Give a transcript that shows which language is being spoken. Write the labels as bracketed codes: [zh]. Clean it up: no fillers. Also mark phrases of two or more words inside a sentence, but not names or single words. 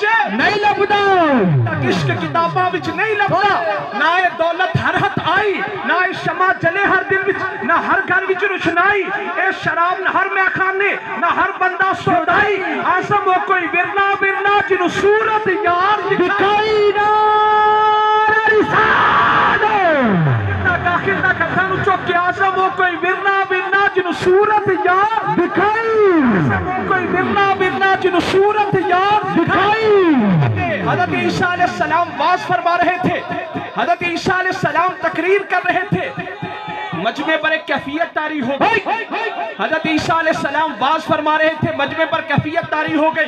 [pa] نہیں لبدا، عشق کتاباں وچ نہیں لبدا. نہ اے دولت ہر ہتھ آئی، نہ اے شمع جلے ہر دل وچ، نہ ہر گھر وچ روشنائی. اے شراب نہ ہر میخانے، نہ ہر بندہ سودائی. آسم ہو کوئی ورنا ورنا جنوں صورت یار دکھائی. آخر تک ہتھاں نوں چوک کے آسم ہو کوئی ورنا ورنا جنوں صورت یار دکھائی. آسم ہو کوئی ورنا ورنا جنوں صورت یار دکھائی. [ur] حضرت عیسیٰ علیہ السلام واز فرما رہے تھے، حضرت عیسیٰ علیہ السلام تقریر کر رہے تھے. مجمع پر ایک کیفیت طاری ہو گئی. حضرت عیسیٰ علیہ السلام واز فرما رہے تھے، مجمع پر کیفیت طاری ہو گئی.